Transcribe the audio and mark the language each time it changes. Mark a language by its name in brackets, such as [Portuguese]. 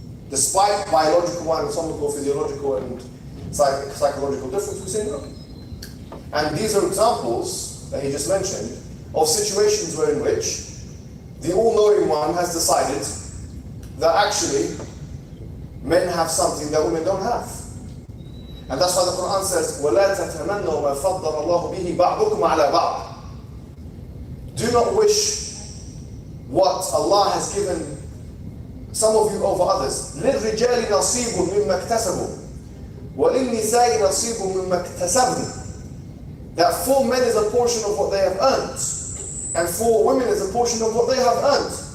[English] Despite biological, anatomical, physiological, and psychological difference, we say no. And these are examples that he just mentioned of situations in which the all-knowing one has decided that actually men have something that women don't have. And that's why the Quran says, [Arabic] وَلَا تَتَمَنَّوا مَا فَضَّلَ اللَّهُ بِهِ بَعْضُكُمْ عَلَى بَعْضٍ. [English] Do not wish what Allah has given some of you over others. [Arabic] لِلرِّجَالِ نَصِيبٌ مِمَّا اكْتَسَبُوا وَلِلنِّسَاءِ نَصِيبٌ مِمَّا اكْتَسَبْنَ. [English] That for men is a portion of what they have earned, and for women is a portion of what they have earned.